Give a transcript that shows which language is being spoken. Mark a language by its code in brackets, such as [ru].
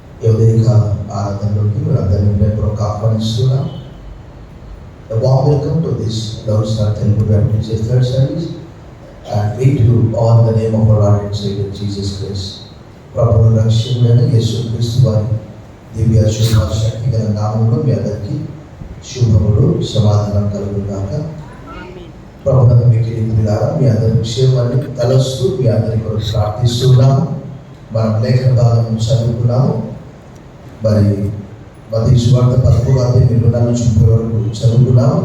[te] ఉదయక ఆరాధనలోకి అందరినీ ప్రేమపూర్వక ఆహ్వానిస్తున్నాం. [en] A warm welcome to this Lord Star Telugu Baptist Church third service, and greet you all in the name of our Lord and Savior Jesus Christ. [te] ప్రభువు రక్షకుడైన యేసుక్రీస్తు వారి దివ్య శుభ శక్తి గల నామములో మీ అందరికీ శుభములు సమాధానం కలుగుగాక. ప్రభువునందు మిక్కిలి ప్రియులారా, మీ అందరి క్షేమాన్ని తలస్తూ మీ అందరి కొరకు ప్రార్థిస్తున్నాము. మనం లేఖన భాగం చదువుకున్నాము. మరి మత్తయి సువార్త 11:24 వరకు చదువుకున్నాము.